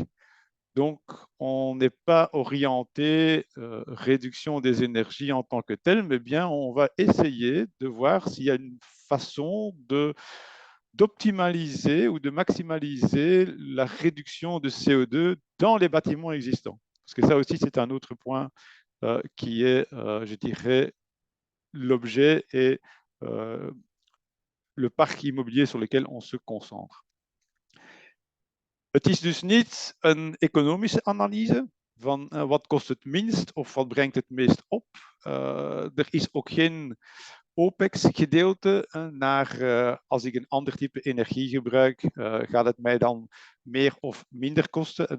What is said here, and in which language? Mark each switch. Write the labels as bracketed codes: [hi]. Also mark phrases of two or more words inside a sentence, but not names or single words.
[fr] Donc, on n'est pas orienté réduction des énergies en tant que tel, mais bien on va essayer de voir s'il y a une façon d'optimaliser ou de maximaliser la réduction de CO2 dans les bâtiments existants. Parce que ça aussi, c'est un autre point qui est, je dirais, l'objet et le parc immobilier sur lequel on se concentre. [nl] Het is dus niet een economische analyse van wat kost het minst of wat brengt het meest op. Er is ook geen OPEX-gedeelte naar als ik een ander type energie gebruik, gaat het mij dan meer of minder kosten.